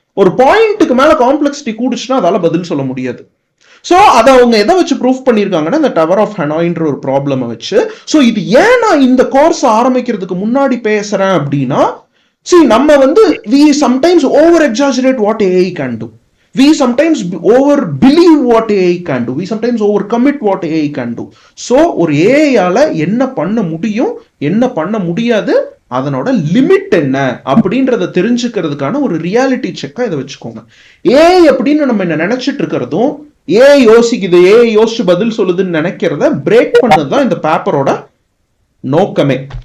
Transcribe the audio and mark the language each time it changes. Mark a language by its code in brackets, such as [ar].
[ta] ஒரு பாயிண்ட்டுக்கு மேல காம்ப்ளெக்சிட்டி கூடுச்சுன்னா அதால பதில் சொல்ல முடியாது. ஸோ அதை அவங்க எதை வச்சு ப்ரூஃப் பண்ணியிருக்காங்கன்னா, இந்த டவர் ஆஃப் ஹானாய்ன்ற ஒரு ப்ராப்ளமை வச்சு. ஸோ இது ஏன் நான் இந்த கோர்ஸ் ஆரம்பிக்கிறதுக்கு முன்னாடி பேசுறேன் அப்படின்னா, நம்ம வந்து [en] we sometimes over exaggerate what AI can do. We sometimes over believe what AI can do. We sometimes over commit what AI can do. [ta] So ஒரு ஏஐயால என்ன பண்ண முடியும், என்ன பண்ண முடியாது, அதனோட லிமிட் என்ன அப்படின்றத தெரிஞ்சுக்கிறதுக்கான ஒரு ரியாலிட்டி செக்கா இதை வச்சுக்கோங்க. ஏஐ அப்படின்னு நம்ம என்ன நினைச்சிட்டு இருக்கிறதும், ஏஐ யோசிக்குது, ஏஐ யோசிச்சு பதில் சொல்லுதுன்னு நினைக்கிறத பிரேக் பண்ணதுதான் இந்த பேப்பரோட நோக்கமே.